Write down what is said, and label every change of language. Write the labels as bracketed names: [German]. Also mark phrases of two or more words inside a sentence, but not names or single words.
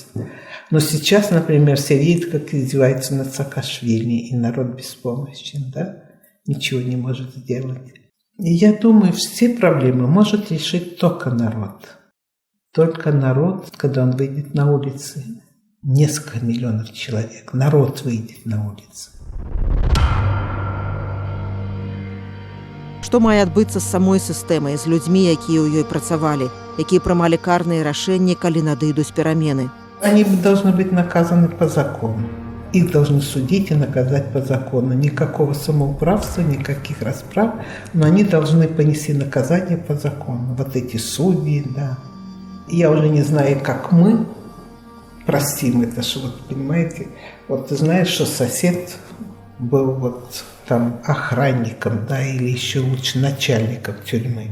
[Russian] Но сейчас, например, все видят, как издеваются над Саакашвили, и народ беспомощен, да? Ничего не может сделать. И я думаю, все проблемы может решить только народ. Только народ, когда он выйдет на улицы, несколько миллионов человек, народ выйдет на улицы. [Belarusian] Што мае адбыцца з самой сістэмай, з людзьмі, якія ў ёй працавалі, якія прымалі карныя рашэнні, калі надыйдуць перамены? [Russian] Они должны быть наказаны по закону. Их должны судить и наказать по закону. Никакого самоуправства, никаких расправ, но они должны понести наказание по закону. Вот эти судьи, да. Я уже не знаю, как мы простим это, что понимаете, ты знаешь, что сосед был там охранником, да, или еще лучше начальником тюрьмы.